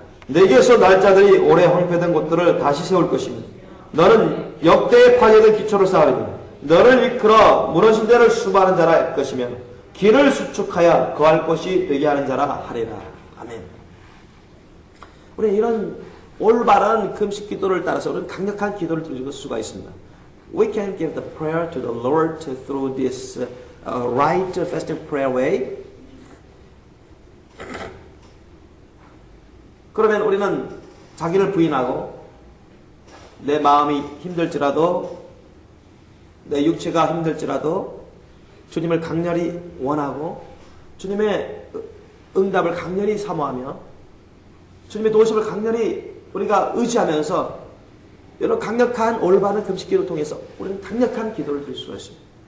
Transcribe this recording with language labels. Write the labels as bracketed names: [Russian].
[Korean] 내게서 날짜들이 오래 황폐된 곳들을 다시 세울 것이니 너는 역대의 파괴된 기초를 쌓으리니 너를 이끌어 무너진 데를 수부하는 자라 할 것이며 길을 수축하여 거할 곳이 되게 하는 자라 하리라. 아멘. 우리는 이런 올바른 금식 기도를 따라서 우리는 강력한 기도를 드릴 수가 있습니다. [English] We can give the prayer to the Lord through this right fasting prayer way. [Korean] 그러면 우리는 자기를 부인하고 내 마음이 힘들지라도 내 육체가 힘들지라도 주님을 강렬히 원하고 주님의 응답을 강렬히 사모하며 주님의 도우심을 강렬히 우리가 의지하면서 이런 강력한 올바른 금식 기도를 통해서 우리는 강력한 기도를 드릴 수가 있습니다.